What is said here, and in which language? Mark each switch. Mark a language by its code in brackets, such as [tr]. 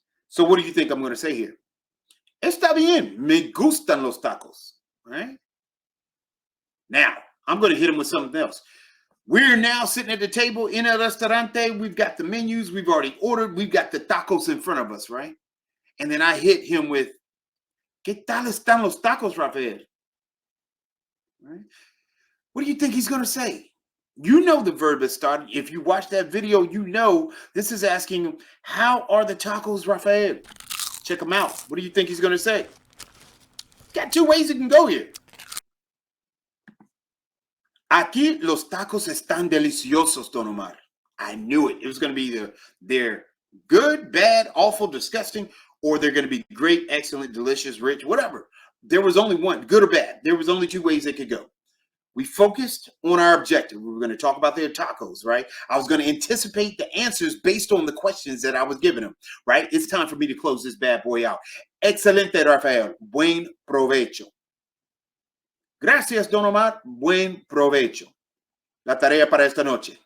[en] So what do you think I'm going to say here? Está bien. Me gustan los tacos. All right. Now, I'm going to hit him with something else. We're now sitting at the table in el restaurante. We've got the menus. We've already ordered. We've got the tacos in front of us, right? And then I hit him with, ¿Qué tal están los tacos, Rafael? Right? What do you think he's going to say? You know the verb is started. If you watch that video, you know this is asking, how are the tacos, Rafael? Check them out. What do you think he's going to say? Got 2 ways it can go here. [es] Aquí los tacos están deliciosos, Don Omar. [en] I knew it. It was going to be either they're good, bad, awful, disgusting, or they're going to be great, excellent, delicious, rich, whatever. There was only one, good or bad. There was only 2 ways it could go. We focused on our objective. We were going to talk about their tacos, right? I was going to anticipate the answers based on the questions that I was giving them, right? It's time for me to close this bad boy out. [es] Excelente, Rafael. Buen provecho. Gracias, Don Omar. Buen provecho. La tarea para esta noche.